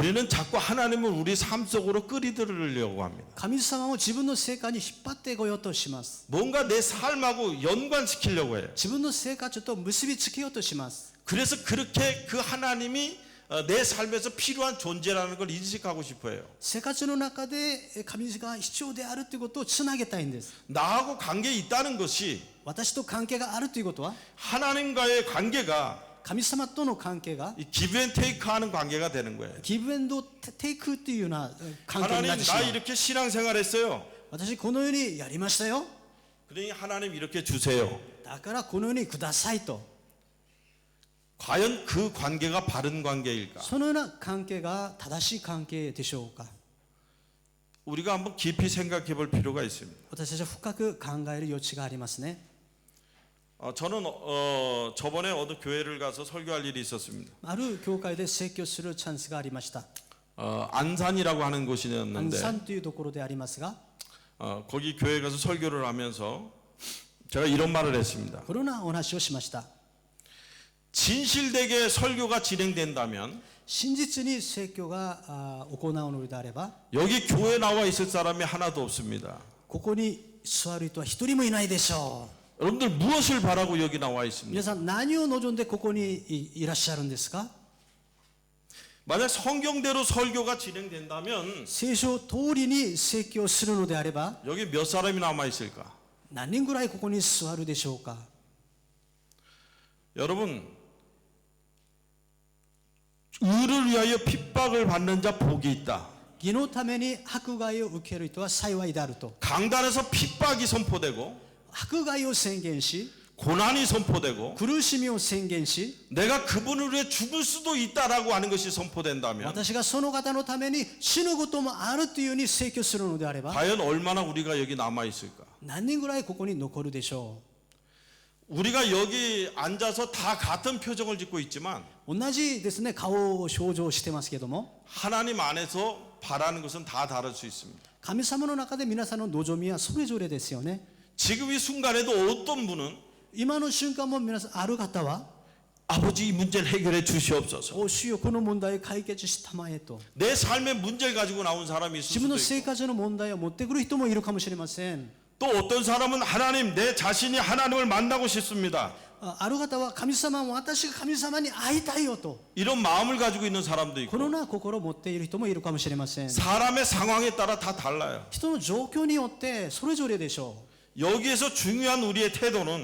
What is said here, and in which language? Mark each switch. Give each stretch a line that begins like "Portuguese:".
Korean: 우리는 자꾸 하나님을 우리 삶 속으로 끌어들이려고 합니다.
Japanese: 神様を自分の生活に引っ張ってこようとします。
Korean: 뭔가 내 삶하고 연관시키려고 해요.
Japanese: 自分の生活と結びつけようとします。
Korean: 그래서 그렇게 그 하나님이 내 삶에서 필요한 존재라는 걸 인식하고 싶어요.
Japanese: 生活の中で神が必要であるということをつなげたいんです。
Korean: 나하고 관계 있다는 것이
Japanese: 私と関係があるということは
Korean: 하나님과의 관계가
Japanese: 神様との関係が
Korean: 이
English: give and take
Korean: 하는 관계가 되는 거예요.
Japanese: ギブエンドテイクというような関係になってしま
Korean: 나
Japanese: う。
Korean: 이렇게 신앙생활 했어요.
Japanese: 私このようにやりましたよ。
Korean: 그러니 하나님 이렇게 주세요.
Japanese: だからこのようにくださいと。
Korean: 과연 그 관계가 바른 관계일까?
Japanese: そのような関係が正しい関係でしょうか。
Korean: 우리가 한번 깊이 생각해 볼 필요가 있습니다.
Japanese: 私たちは深く考える余地がありますね。
Korean: 저는 저번에 어느 교회를 가서 설교할 일이 있었습니다.
Japanese: ある教会で説教するチャンスがありました。
Korean: 안산이라고 하는
Japanese: アン
Korean: 곳이었는데
Japanese: サンというところでありますが、
Korean: 거기 교회에 가서 설교를 하면서 제가 이런 말을 했습니다.
Japanese: このようなお話をしました。
Korean: 진실되게 설교가 진행된다면
Japanese: 真実に説教が行うのであれば、
Korean: 여기 교회 나와 있을 사람이 하나도 없습니다.
Japanese: ここに座る人は一人もいないでしょう。
Korean: 여러분들 무엇을 바라고 여기 나와 있습니까?
Japanese: 皆さん何を望んでここにいらっしゃるんですか？
Korean: 만약 성경대로 설교가 진행된다면
Japanese: 聖書通りに説教するのであれば
Korean: 여기 몇 사람이 남아 있을까?
Japanese: 何人ぐらいここに座るでしょうか？
Korean: 여러분 의를 위하여 핍박을 받는 자 복이 있다.
Japanese: 義のために迫害を受ける人は幸いであると。
Korean: 강단에서 핍박이 선포되고
Japanese: 迫害を宣言し、
Korean: 고난이 선포되고
Japanese: 苦しみを宣言し、
Korean: 내가 그분을 위해 죽을 수도 있다라고 하는 것이 선포된다면
Japanese: 私がその方のために死ぬこともあるというふうに宣教するのであれば、
Korean: 과연 얼마나 우리가 여기 남아 있을까?
Japanese: 何人ぐらいここに残るでしょ
Korean: 우리가 여기 앉아서 다 같은 표정을 짓고 있지만
Japanese: う。同じですね、顔を表情してますけども、
Korean: 하나님 안에서 바라는 것은 다 다를 수 있습니다.
Japanese: 神様の中で皆さんの望みはそれぞれですよね。
Korean: 지금 이 순간에도 어떤 분은
Japanese: 今の瞬間も皆さんある方は、
Korean: 아버지 이 문제를 해결해 주시옵소서.
Japanese: お主よこの問題を解決したまえと、
Korean: 내 삶의 문제를 가지고 나온 사람이 있을
Japanese: 自分の
Korean: 있고
Japanese: 生活の問題を持ってくる人もいるかもしれません。
Korean: 또 어떤 사람은 하나님 내 자신이 하나님을 만나고 싶습니다.
Japanese: ある方は神様も私が神様に会いたいよと、
Korean: 이런 마음을 가지고 있는 사람도
Japanese: こ
Korean: 있고
Japanese: のような心を持っている人もいるかもしれません。
Korean: 사람의 상황에 따라 다 달라요.
Japanese: 人の状況によってそれぞれでしょ
Korean: 여기에서 중요한 우리의 태도는